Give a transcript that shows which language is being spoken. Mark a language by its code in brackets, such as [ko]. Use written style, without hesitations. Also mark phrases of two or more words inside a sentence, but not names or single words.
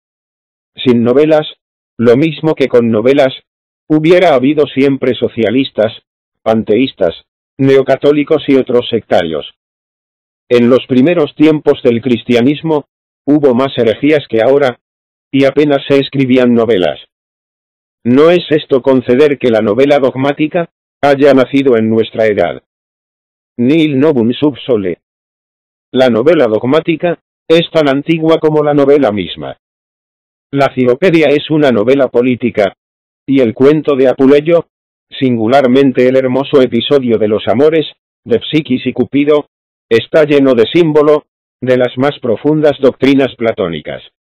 [es] Sin novelas, lo mismo que con novelas, hubiera habido siempre socialistas, panteístas, neocatólicos y otros sectarios. En los primeros tiempos del cristianismo, hubo más herejías que ahora, y apenas se escribían novelas. No es esto conceder que la novela dogmática haya nacido en nuestra edad. [la] Nihil novum sub sole. [es] La novela dogmática es tan antigua como la novela misma. La Ciropedia es una novela política, y el cuento de Apuleyo, singularmente el hermoso episodio de los amores, de Psiquis y Cupido, está lleno de símbolo, de las más profundas doctrinas platónicas.